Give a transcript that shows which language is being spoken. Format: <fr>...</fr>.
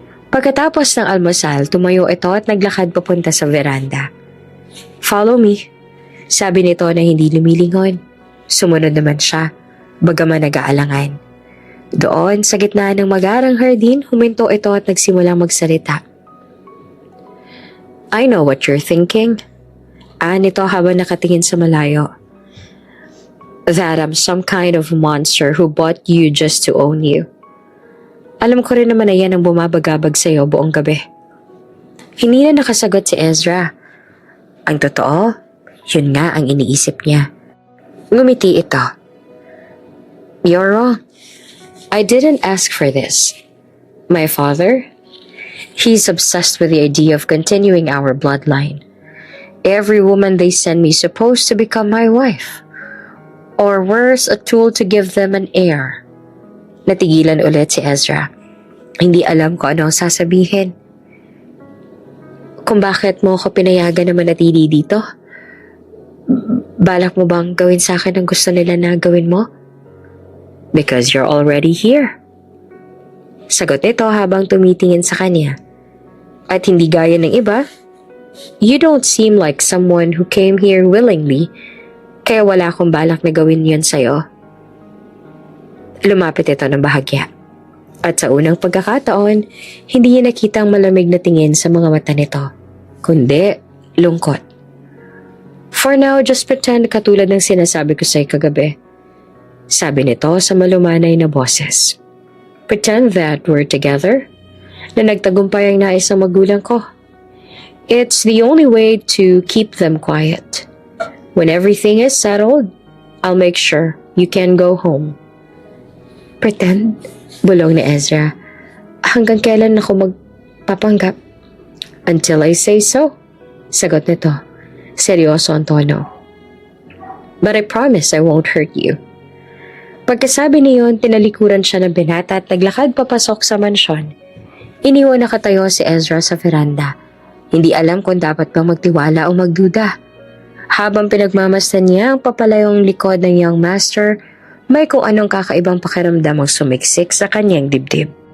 <tl>Pagkatapos ng almusal, tumayo ito at naglakad papunta sa veranda.</tl> <en>Follow me,</en> <tl>sabi nito na hindi lumilingon. Sumunod naman siya, bagaman nag-aalangan. Doon, sa gitna ng magarang hardin, huminto ito at nagsimulang magsalita.</tl> <en>I know what you're thinking.</en> <tl>Nito habang nakatingin sa malayo.</tl> <en>That I'm some kind of monster who bought you just to own you.</en> <tl>Alam ko rin naman na yan ang bumabagabag sa'yo buong gabi. Hindi na nakasagot si Ezra. Ang totoo, yun nga ang iniisip niya. Ngumiti ito.</tl> <en>You're wrong. I didn't ask for this. My father? He's obsessed with the idea of continuing our bloodline. Every woman they send me is supposed to become my wife. Or worse, a tool to give them an heir.</en> <tl>Natigilan ulit si Ezra. Hindi alam ko ano ang sasabihin. kung bakit mo ako pinayagan na manatili dito. Balak mo bang gawin sa akin ang gusto nila na gawin mo?</tl> <en>Because you're already here.</en> <tl>Sagot nito habang tumitingin sa kanya. At hindi gaya ng iba,</tl> <en>you don't seem like someone who came here willingly,</en> <tl>kaya wala akong balak na gawin yun sa'yo. Lumapit ito ng bahagya. At sa unang pagkakataon, hindi niya nakitang malamig na tingin sa mga mata nito, kundi lungkot.</tl> <en>For now, just pretend</en> <tl>katulad ng sinasabi ko sa'yo kagabi. Sabi nito sa malumanay na boses.</tl> <en>Pretend that we're together,</en> <tl>na nagtagumpay ang nais ng magulang ko.</tl> <en>It's the only way to keep them quiet. When everything is settled, I'll make sure you can go home.</en> <tl>Pretend? Bulong ni Ezra. Hanggang kailan ako magpapanggap?</tl> <en>Until I say so.</en> <tl>Sagot nito. Seryoso ang tono.</tl> <en>But I promise I won't hurt you.</en> <tl>Pagkasabi niyon, tinalikuran siya ng binata at naglakad papasok sa mansyon. Iniwan nakatayo si Ezra sa veranda. Hindi alam kung dapat bang magtiwala o magduda. Habang pinagmamasdan niya ang papalayong likod ng young master, may kung anong kakaibang pakiramdam ang sumiksik sa kanyang dibdib.</tl>